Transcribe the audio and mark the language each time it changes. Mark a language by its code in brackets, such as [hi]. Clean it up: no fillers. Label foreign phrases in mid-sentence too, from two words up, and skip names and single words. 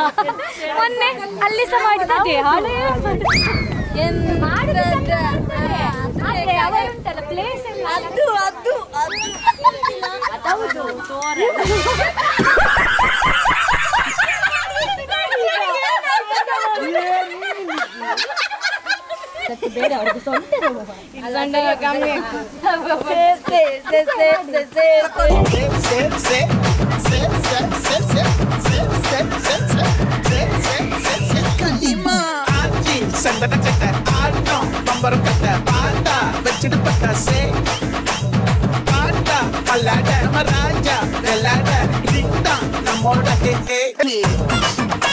[kn] ಮೊನ್ನೆ ಅಲ್ಲಿ ಸಹ ಮಾಡಿದ್ದೆ ಪ್ಲೇಸ್ ಬೇರೆ ಅವ್ರಿಗೆ ಸ್ವಂತ [ta] சந்தன சட்டை ஆட்டம் பம்பரம் கட்ட பாட்டா வச்சுட்டு பட்டாசே பாட்டா பல்லாட நம்ம ராஜா வெள்ளாட இதுதான் நம்மோட